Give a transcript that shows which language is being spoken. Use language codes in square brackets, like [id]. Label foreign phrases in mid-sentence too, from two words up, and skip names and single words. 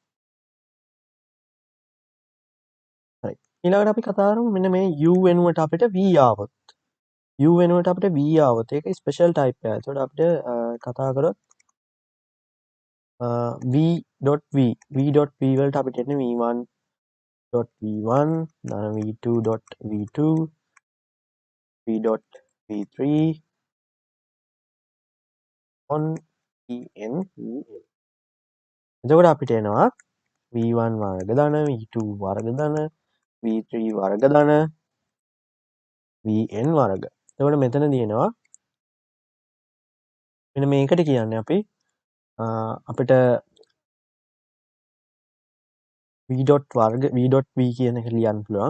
[si] හරි. ඊළඟට අපි කතා කරමු මෙන්න මේ u වෙනුවට අපිට v ආවොත්. u වෙනුවට අපිට v ආවොත් ඒක [en] special type [si] එකක්. ඒකට අපිට කතා කරොත් v.v v.v වලට අපිට එන්නේ v1.v1 then v2.v2 v.v3 on vn එතකොට අපිට එනවා v1 වර්ග ධන v2 වර්ග ධන v3 වර්ග ධන vn වර්ග. එතකොට මෙතනදී එනවා මෙන්න මේකට කියන්නේ අපි අපිට v.වර්ග v.v කියන එක ලියන්න පුළුවන්.